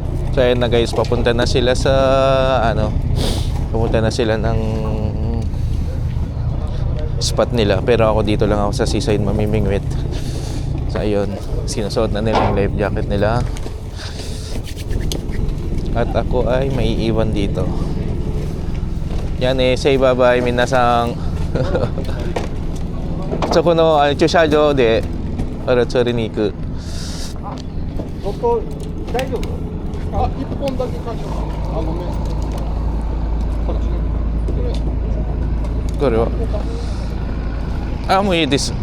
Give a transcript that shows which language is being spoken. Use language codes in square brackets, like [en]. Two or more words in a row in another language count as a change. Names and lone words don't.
[tl] So ayun na guys, papunta na sila sa pumunta na sila ng spot nila. Pero ako dito lang ako sa seaside mamimingwit. So ayun, sinusuot na nila yung life jacket nila. At ako ay maiiwan dito. Yan [en] say bye-bye [tl] minasang. [ja] そこの駐車場で釣りに行く。大丈夫？あ、一本だけ貸して。あ、ごめん。こっち。これは。あ、もういいです。